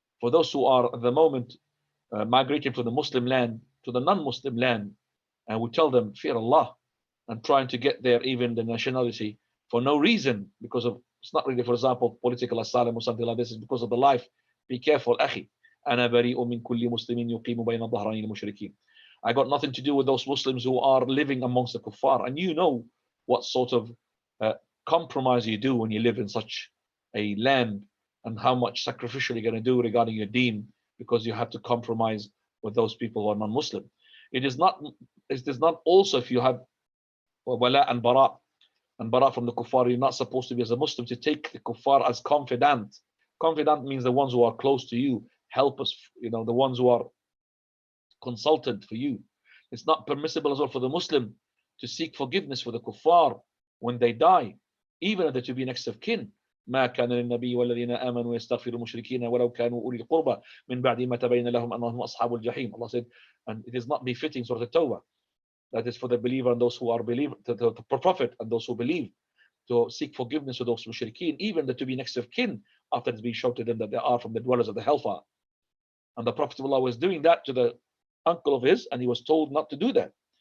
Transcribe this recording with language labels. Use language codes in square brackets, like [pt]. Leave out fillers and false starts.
[en] For those who are at the moment migrating from the Muslim land to the non-Muslim land, and we tell them, fear Allah, and trying to get there even the nationality for no reason, because of, it's not really, for example, political asylum or something like this, it's because of the life. Be careful, akhi. [ar] أنا بريء من كل مسلم يقيم بين ظهرين المشركين. [en] I got nothing to do with those Muslims who are living amongst the kuffar, and you know what sort of compromise you do when you live in such a land, and how much sacrificial you're going to do regarding your deen, because you have to compromise with those people who are non-Muslim. It is not also, if you have Walaa and Baraa from the kuffar, you're not supposed to be, as a Muslim, to take the kuffar as confidant. Confidant means the ones who are close to you, help us, the ones who are consultant for you. It's not permissible as well for the Muslim to seek forgiveness for the kuffar when they die, even if they're to be next of kin. [ar] ما كان للنبي والذين آمنوا يستغفروا المشركين ولو كانوا أولي القربى من بعد ما تبين لهم أنهم أصحاب الجحيم. [en] Allah said, and it is not befitting Surah At-Tawbah, that is for the believer and those who are believers, the prophet and those who believe, to seek forgiveness of those mushrikeen, even to be next of kin, after it's been shown to them that they are from the dwellers of the hellfire. And the Prophet of Allah was doing that to the uncle of his, and he was told not to do that.